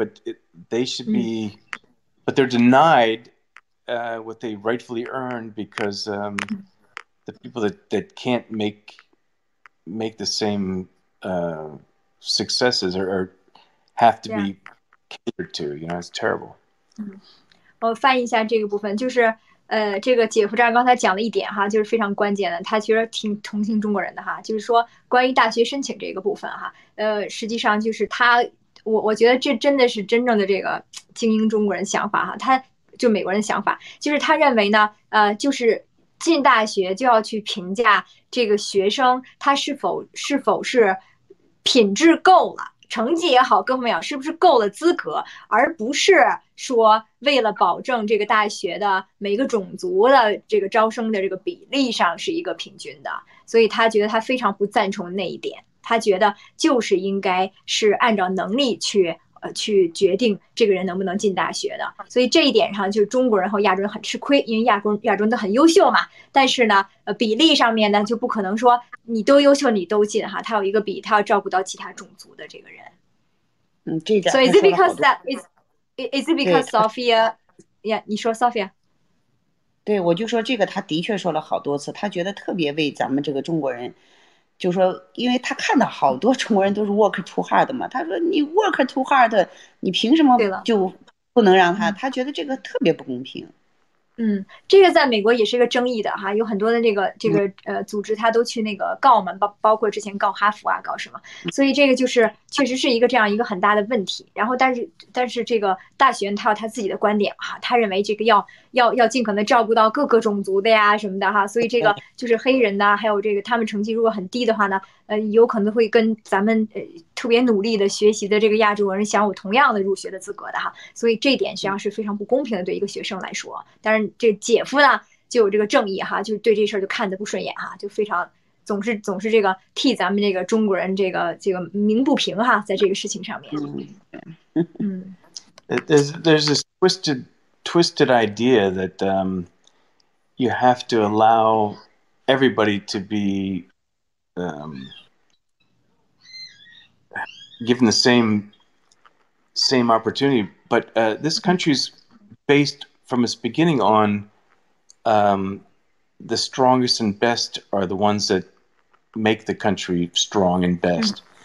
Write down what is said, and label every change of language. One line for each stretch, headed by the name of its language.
English: But they should be, but they're denied what they rightfully earn because the people that can't make the same successes or have to be catered to. You know, it's terrible.
Chinese: 我翻译一下这个部分，就是这个姐夫站刚才讲了一点哈，就是非常关键的，他其实挺同情中国人的哈，就是说关于大学申请这个部分哈，实际上就是我觉得这真的是真正的这个精英中国人想法哈，他就美国人想法，就是他认为呢，就是进大学就要去评价这个学生他是否是品质够了。成绩也好，各方面也好，是不是够了资格，而不是说为了保证这个大学的每个种族的这个招生的这个比例上是一个平均的，所以他觉得他非常不赞成那一点，他觉得就是应该是按照能力去决定这个人能不能进大学的，所以这一点上就是中国人和亚洲人很吃亏，因为亚洲人都很优秀嘛，但是呢，比例上面呢就不可能说你都优秀你都进哈，他有一个比，他要照顾到其他种族的这个人。这点。
English: So is it because is it because Sophia? Yeah,
Chinese: 你说
English: Sophia。
Chinese: 对，我就说这个，他的确说了好多次，他觉得特别为咱们这个中国人。就说，因为他看到好多中国人都是
English: work too hard
Chinese: 嘛，他说你 work too hard， 你凭什么就不能让他？他觉得这个特别不公平。这个在美国也是一个争议的哈，有很多的这个组织，他都去那个告嘛，包括之前告哈佛啊，告什么，所以这个就是确实是一个这样一个很大的问题。然后但是这个大学院他有他自己的观点哈，他认为这个要尽可能照顾到各个种族的呀什么的哈，所以这个就是黑人呐，还有这个他们成绩如果很低的话呢，有可能会跟咱们特别努力的学习的这个亚洲人享有同样的入学的资格的哈，所以这一点实际上是非常不公平的对一个学生来说。但是这姐夫呢就有这个正义哈，就对这事儿就看得不顺眼哈，就非常总是这个替咱们这个中国人这个鸣不平哈，在这个事情上面。
English: There's this twisted idea that you have to allow everybody to be given the same opportunity, but this country's based from its beginning on the strongest and best are the ones that make the country strong and best.